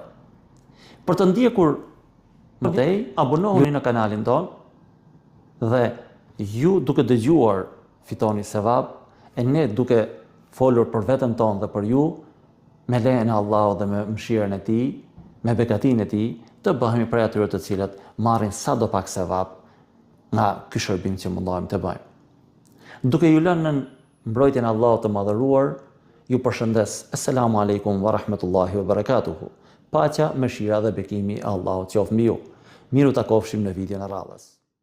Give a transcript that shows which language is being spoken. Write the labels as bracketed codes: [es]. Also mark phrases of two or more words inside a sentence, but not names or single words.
[sq] Për të ndjekur më tej, abonohuni në kanalin tonë dhe ju duke dëgjuar fitoni sevap, e ne duke folur për veten tonë dhe për ju, me lejen e Allahut dhe me mëshirën e Tij, me begatinë e Tij, të bëhemi prej atyre të cilët marrin sado pak sevap nga ky shërbim që mundohemi të bëjmë. Duke ju lënë në mbrojtjen e Allahut të madhëruar, Ju përshëndes. [ar] السلام عليكم ورحمة الله وبركاته. [sq] Paqja, mëshira dhe bekimi e Allahut qoftë mbi ju. Miru takofshim në videon e radhës.